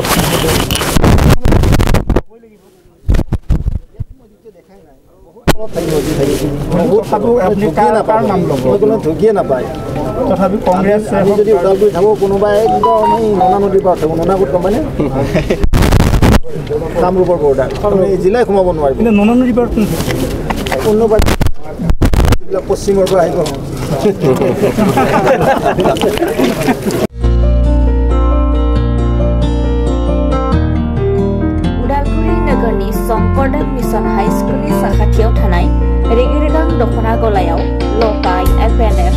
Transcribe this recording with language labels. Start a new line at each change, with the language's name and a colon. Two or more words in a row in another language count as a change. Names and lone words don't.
Assamese: ঢুকিয়ে নাপায় তথাপি কংগ্ৰেছ আমি যদি ওদালগুৰি থাকোঁ কোনোবাই একদম এই ননা নদীৰ পৰা থাকোঁ ননাগুৰিত গম পায়নে কামৰূপৰ বৰ্ডাৰ এই জিলাই সোমাব নোৱাৰিব কিন্তু ননা নদীৰ পৰা কোনোবা যিবিলাক পশ্চিমৰ পৰা আহিব
Bodo: उदालगुरि नगरनि शंकरदेव मिशन हाई स्कुलनि साखाथियाव थानाय रेगिरेगां दखना गलायाव लकाय FNF